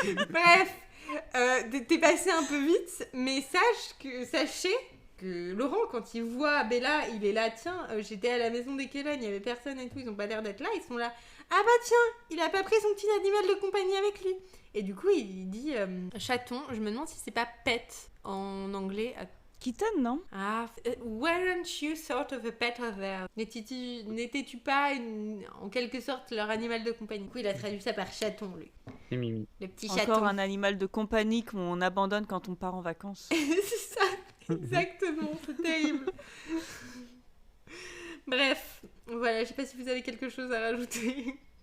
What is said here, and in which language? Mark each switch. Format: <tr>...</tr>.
<fr>Bref, t'es passé un peu vite, mais sachez que Laurent, quand il voit Bella, il est là, tiens, j'étais à la maison des Kellen, il y avait personne et tout, ils ont pas l'air d'être là, ils sont là, ah bah tiens, il a pas pris son petit animal de compagnie avec lui. Et du coup, il dit chaton, je me demande si c'est pas pet en anglais. Kitten, non?</fr> <en>Ah, weren't you sort of a pet of theirs?</en> <fr>N'étais-tu pas en quelque sorte leur animal de compagnie? Du coup, il a traduit ça par chaton, lui. Et Mimi. Le petit Encore chaton. un animal de compagnie qu'on abandonne quand on part en vacances. C'est ça, exactement, c'est terrible. Bref, voilà, je sais pas si vous avez quelque chose à rajouter.</fr>